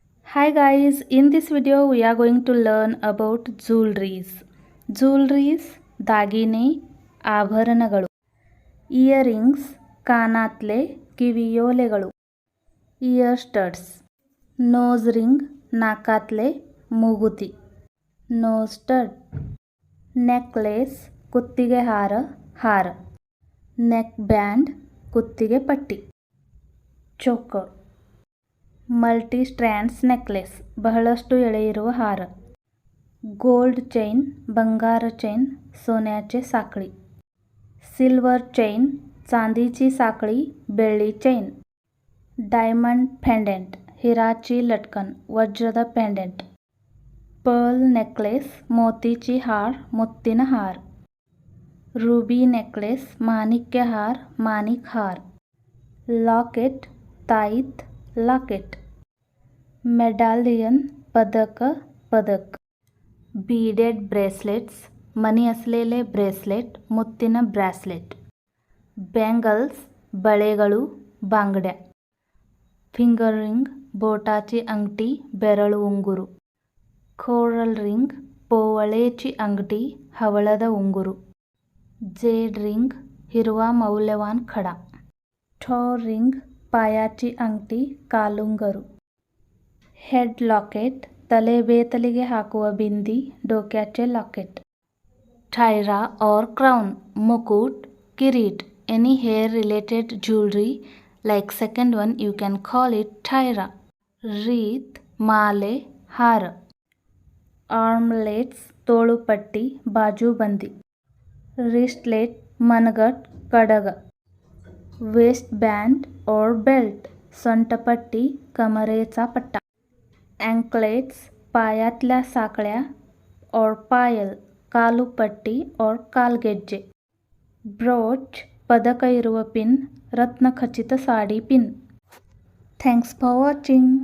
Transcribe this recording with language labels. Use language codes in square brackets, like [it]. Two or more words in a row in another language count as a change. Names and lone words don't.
[en] Hi guys, in this video we are going to learn about jewelries. [kn] Jewelries दागिने ಆಭರಣಗಳು. ಇಯರಿಂಗ್ಸ್ ಕಾನಾತ್ಲೆ ಕಿವಿಯೋಲೆಗಳು. [en] ear studs nose ring ನಾಕಾತ್ಲೆ ಮೂಗುತಿ. nose stud necklace [kn] ಕುತ್ತಿಗೆ ಹಾರ. [en] neck band [kn] ಕುತ್ತಿಗೆ ಪಟ್ಟಿ. [en] choker multi strands necklace [kn] ಬಹಳಷ್ಟು ಎಳೆ ಇರುವ ಹಾರ. [en] gold chain [kn] ಬಂಗಾರ ಚೈನ್ [mr] सोन्याचे साखळी. [en] silver chain [mr] चांदीची साखळी [kn] ಬೆಳ್ಳಿ ಚೈನ್. [en] diamond pendant [mr] हिराची लटकन [kn] ವಜ್ರದ ಪೆಂಡೆಂಟ್. [en] pearl necklace [mr] मोतीची हार [kn] ಮುತ್ತಿನ ಹಾರ. [en] ruby necklace [kn] ಮಾಣಿಕ್ಯ ಹಾರ [mr] माणिक हार. लॉकेट ताईत लॉकेट. मेडालियन पदक. [en] beaded bracelets [mr] मनी असलेले ब्रेसलेट [kn] ಮುತ್ತಿನ ಬ್ರೇಸ್ಲೆಟ್. ಬ್ಯಾಂಗಲ್ಸ್ ಬಳೆಗಳು ಬಾಂಗಡ್ಯ. [en] finger ring [mr] बोटाची अंगठी [kn] ಬೆರಳು ಉಂಗುರು. [en] coral ring [mr] पोवळेची अंगठी [kn] ಹವಳದ ಉಂಗುರ. [en] jade ring [mr] हिरवा मौल्यवान खडा. [en] toe ring [mr] पायाची अंगठी कालುಂಗರು. [en] head locket [kn] ತಲೆಬೇತಲಿಗೆ ಹಾಕುವ ಬಿಂದಿ [mr] डोक्याचे लॉकेट. [hi] टायरा और क्राउन मुकुट किरीट. [en] Any hair related jewelry like second one you can call it टायरा. [kn] wreath ಮಾಲೆ ಹಾರ. आर्मलेट्स ತೋಳುಪಟ್ಟಿ ಬಾಜುಬಂದಿ. [mr] wristlet मनगट ಕಡಗ. [en] waist band [mr] और बेल्ट सोंटपट्टी कमरेचा पट्टा. अँकलेट्स पायातल्या साकळ्या और पायल ಕಾಲುಪಟ್ಟಿ और ಕಾಲ್ಗೆಜ್ಜೆ. [kn] ಬ್ರೋಚ್ ಪದಕ ಇರುವ ಪಿನ್ ರತ್ನಖಚಿತ ಸಾಡಿ ಪಿನ್. [en] thanks for watching.